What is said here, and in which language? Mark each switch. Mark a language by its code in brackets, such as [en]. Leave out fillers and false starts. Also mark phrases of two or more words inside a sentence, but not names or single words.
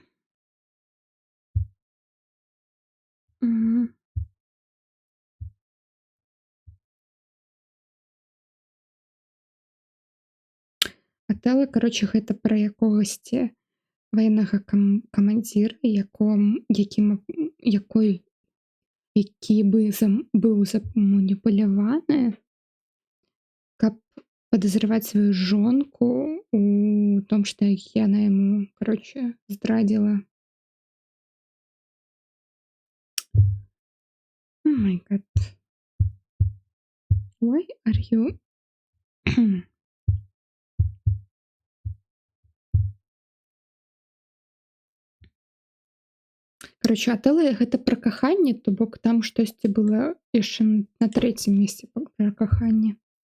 [ru] Мгм. Отелло, короче, [be] гэта пра якогасьці ваеннага камандзіра, які быў заманіпуляваны, каб падазраваць сваю жонку у том, што яна яму, короче, здрадзіла. [en] Oh my god. Why are you? [ru] Короче, [be] Отелло гэта пра каханне, то бок там штосьці было яшчэ на трэцім месцы пра каханне.